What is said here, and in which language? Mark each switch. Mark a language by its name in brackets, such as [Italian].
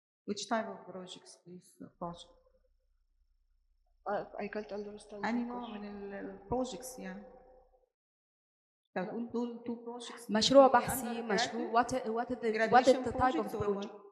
[English] Which type of projects this project? I can't understand. [Arabic] أي نوع من البروجكتس يعني؟ انت بتقول دول [English] two projects. [Arabic] مشروع بحثي، مشروع [English] what is the type of project؟